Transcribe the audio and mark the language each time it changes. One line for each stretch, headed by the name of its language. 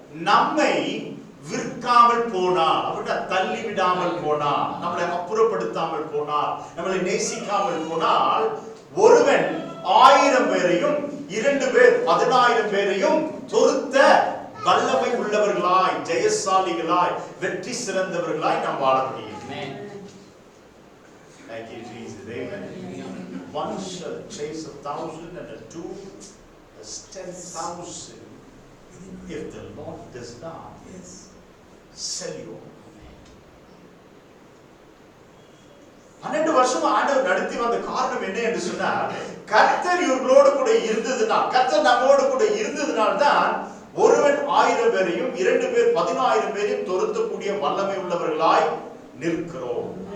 Tamil: நம்மை விற்காமல் போனார், அவர்கிட்ட தள்ளி விடாமல் போனார், நம்மளை அப்புறப்படுத்தாமல் போனார், நம்மளை நேசிக்காமல் போனால், ஒருவன் 1000 பேரையும் 2 பேர் 10,000 பேரையும் தொடுத்த வல்லமை உள்ளவர்களாய், ஜெயசாலிகளாய், வெற்றி சிறந்தவர்களாய் நாம் வாழ முடியும்.
English: Thank you, Jesus. Amen. One shall chase 1,000 and 2 is 10,000 if the Lord does not sell you.
Tamil: 12 வருஷம் ஆண்டவர் நடத்தி வந்த காரணம் என்ன என்று சொன்னால், கர்த்தர் இவர்களோடு கூட இருந்ததுனால், கர்த்தர் நம்மோடு கூட இருந்ததுனால் தான் ஒருவன் 1000 பேரையும் 2 பேர் 10,000 பேரையும் துரத்தக்கூடிய வல்லமை உள்ளவர்களாய் நிற்கிறோம்.